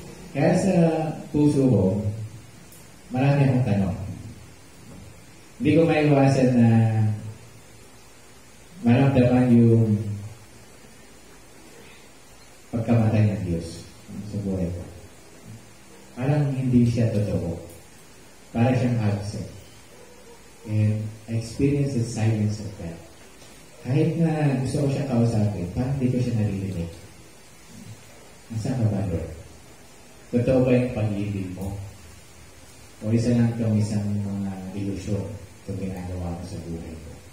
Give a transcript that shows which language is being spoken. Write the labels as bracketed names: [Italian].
[Filipino] Kaya sa puso ko, marami akong tanong. Hindi ko maiwasan na maramdaman yung pagkamatay ng Diyos sa buhay ko. Parang hindi siya totoo. Parang siyang absent. [English] And I experienced the silence of that. [Filipino] Kahit na gusto ko siya kausapin, parang hindi ko siya naririnig. Nasaan ka ba, Lord? Totoo ba yung pag-ibig mo? O isa lang itong isang mga ilusyon itong ginagawa ko sa buhay ko?